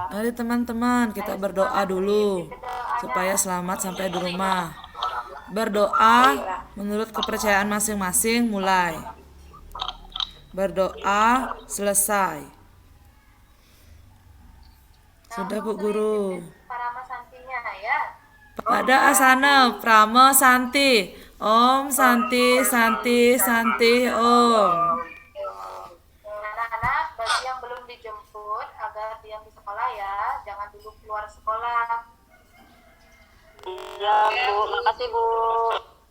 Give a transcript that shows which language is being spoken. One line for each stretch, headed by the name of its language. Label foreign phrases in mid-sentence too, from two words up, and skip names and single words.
Indonesian: Mari teman-teman kita berdoa dulu supaya selamat sampai di rumah. Berdoa menurut kepercayaan masing-masing mulai. Berdoa selesai. Sudah Bu Guru. Parama Santinya ya. Pada asana Prama Santi.
Sanskrit: Om Santi Santi Santi Om.
Indonesian: Anak-anak bagi yang belum dijemput agar diam di sekolah ya, jangan dulu keluar sekolah. Iya, Bu. Makasih, Bu.